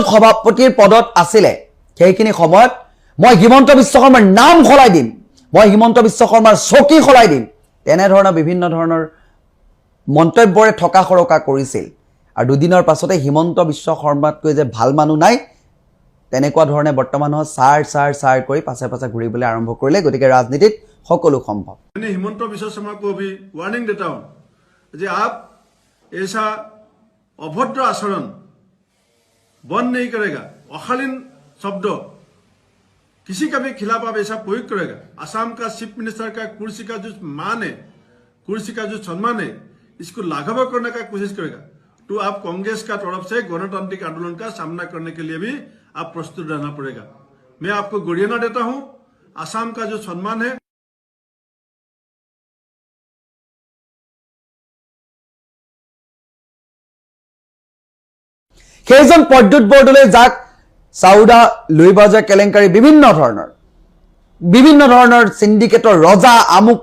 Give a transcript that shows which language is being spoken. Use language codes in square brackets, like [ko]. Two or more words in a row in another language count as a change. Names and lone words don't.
[as] সভাপতিৰ পদত আছিল সেইখিনি সময়ত মই হিমন্ত বিশ্ব শৰ্মাৰ নাম খলাই দিম মই হিমন্ত বিশ্ব শৰ্মাৰ চকী খলাই দিম তেনে ধৰণৰ বিভিন্ন ধৰণৰ মন্তব্যৰে ঠকা খৰকা কৰিছিল আৰু দুদিনৰ পাছতে হিমন্ত বিশ্ব শৰ্মাতকৈ যে ভাল মানুহ নাই তেনেকুৱা ধৰণে বৰ্তমানৰ সাৰ কৰি পাছে ঘূৰিবলৈ আৰম্ভ কৰিলে গতিকে ৰাজনীতিত সকলো সম্ভৱ [hi] मैंने हिमंत बिश्व शर्मा को भी वार्निंग देता हूं कि आप ऐसा अभद्र आचरण बंद नहीं करेगा अशालीन शब्द किसी का भी खिलाफ आप ऐसा प्रयोग करेगा असम का [en] chief minister [hi] का कुर्सी का जो मान है कुर्सी का जो सम्मान है इसको लाघव करने का कोशिश करेगा तो आप कांग्रेस का तरफ से गणतांत्रिक आंदोलन का सामना करने के लिए भी आप प्रस्तुत रहना पड़ेगा मैं आपको गुरियाना देता हूं असम का जो सम्मान है [as] সেইজন পদ্যুৎ বৰদলৈ যাক সাউদা লুইবাজা কেলেংকাৰী বিভিন্ন ধৰণৰ সিন্ডিকেটৰ ৰজা আমুক